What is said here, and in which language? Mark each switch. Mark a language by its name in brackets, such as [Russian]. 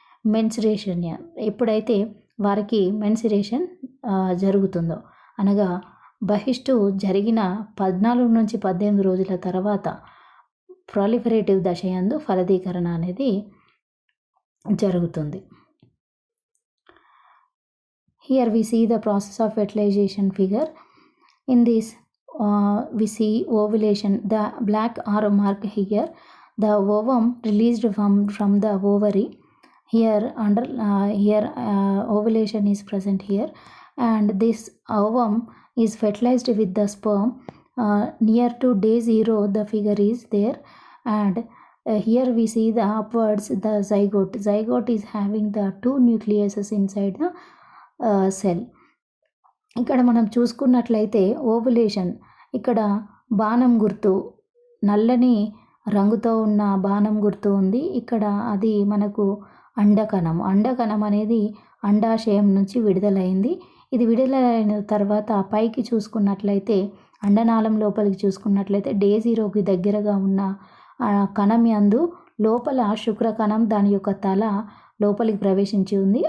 [Telugu] Mensuration ఎప్పుడైతే వారికి mensuration జరుగుతుందో అనగా బహిష్టు జరిగిన 14 నుంచి 18 రోజుల తర్వాత ప్రాలిఫరేటివ్ దశ యందు ఫలదీకరణ అనేది జరుగుతుంది. [English] Here we see the process of fertilization figure. In this we see ovulation. The black arrow mark here, the ovum released from the ovary. Here ovulation is present here, and this ovum is fertilized with the sperm. Near to day 0 the figure is there, and here we see the upwards the zygote. Zygote is having the 2 nucleuses inside the cell. [Telugu] ఇక్కడ మనం చూసుకున్నట్లయితే ovulation ఇక్కడ బాణం గుర్తు నల్లని రంగుతో ఉన్న బాణం గుర్తు ఉంది. ఇక్కడ అది మనకు అండకణం అనేది అండాశయం నుంచి విడుదలైంది. ఇది విడుదలైన తర్వాత పైకి చూసుకున్నట్లయితే అండనాళం లోపలికి చూసుకున్నట్లయితే డే 0కి దగ్గరగా ఉన్న కణం యందు లోపల శుక్రకణం దాని యొక్క తల లోపలికి ప్రవేశించి ఉంది.